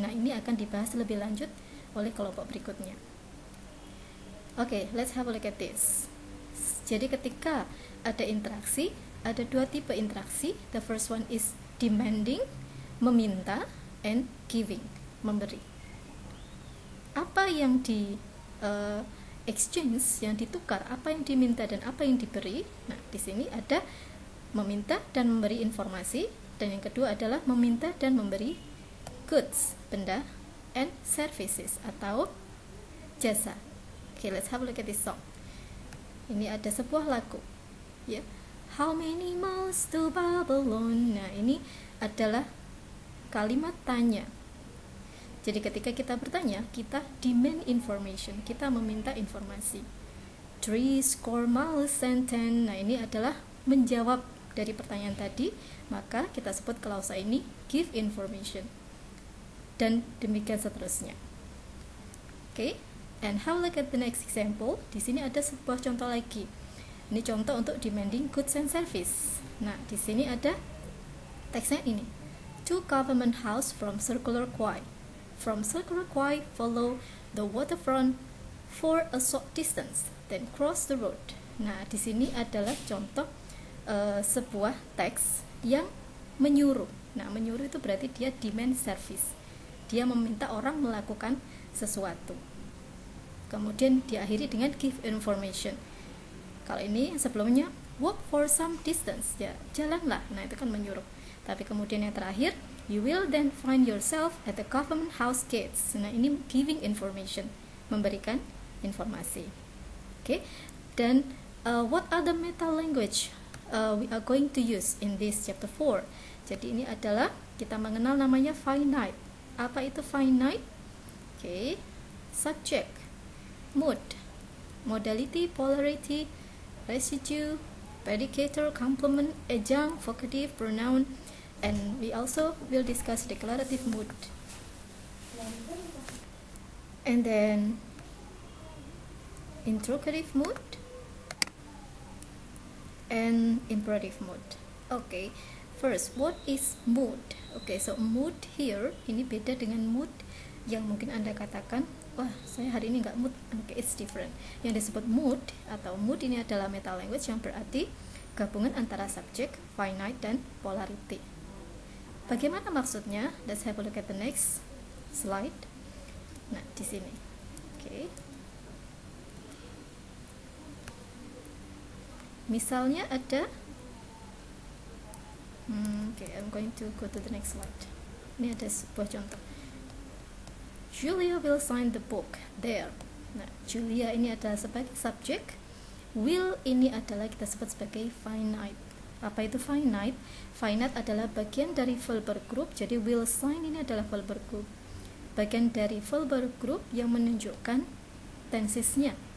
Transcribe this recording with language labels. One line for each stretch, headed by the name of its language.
Indonesian: Nah, ini akan dibahas lebih lanjut oleh kelompok berikutnya.
English: Okay, let's have a look at this.
Indonesian: Jadi ketika ada interaksi, ada dua tipe interaksi.
English: The first one is demanding, meminta, and giving, memberi.
Indonesian: Apa yang di exchange, yang ditukar, apa yang diminta dan apa yang diberi. Nah, di sini ada meminta dan memberi informasi, dan yang kedua adalah meminta dan memberi goods, benda, and services atau jasa.
English: Okay, let's have a look at this song.
Indonesian: Ini ada sebuah lagu, ya.
English: Yeah. How many miles to Babylon?
Indonesian: Nah, ini adalah kalimat tanya. Jadi ketika kita bertanya, kita demand information, kita meminta informasi.
English: 3 miles and 10.
Indonesian: Nah, ini adalah menjawab dari pertanyaan tadi, maka kita sebut klausa ini give information, dan demikian seterusnya.
English: Okay, and have a look at the next example.
Indonesian: Di sini ada sebuah contoh lagi. Ini contoh untuk demanding goods and service. Nah, di sini ada teksnya ini.
English: To government house from Circular Quay. From Circular Quay, follow the waterfront for a short distance, then cross the road.
Indonesian: Nah, di sini adalah contoh sebuah teks yang menyuruh. Nah, menyuruh itu berarti dia demand service. Dia meminta orang melakukan sesuatu. Kemudian diakhiri dengan give information. Kalau ini sebelumnya
English: walk for some distance,
Indonesian: ya, jalanlah. Nah, itu kan menyuruh. Tapi kemudian yang terakhir,
English: you will then find yourself at the government house gates.
Indonesian: Nah, ini giving information, memberikan informasi.
English: Okay, dan what other meta language we are going to use in this chapter 4.
Indonesian: Jadi ini adalah kita mengenal namanya finite. Apa itu finite?
English: Okay, subject, mood, modality, polarity, residue, predicator, complement, adjunct, vocative, pronoun, and we also will discuss declarative mood. And then interrogative mood and imperative mood. Okay, first, what is mood? Okay, so mood here
Indonesian: ini beda dengan mood yang mungkin Anda katakan, wah, saya hari ini nggak mood.
English: Okay, it's different.
Indonesian: Yang disebut mood atau mood ini adalah meta language yang berarti gabungan antara subjek, finite, dan polarity. Bagaimana maksudnya?
English: Let's have a look at the next slide.
Indonesian: Nah, di sini. Okay. Misalnya ada
English: okay, I'm going to go to the next slide.
Indonesian: Ini ada sebuah contoh.
English: Julia will sign the book there.
Indonesian: Nah, Julia ini adalah sebagai subjek. Will ini adalah kita sebut sebagai finite. Apa itu finite? Finite adalah bagian dari verb group. Jadi will sign ini adalah verb group, bagian dari verb group yang menunjukkan tensesnya.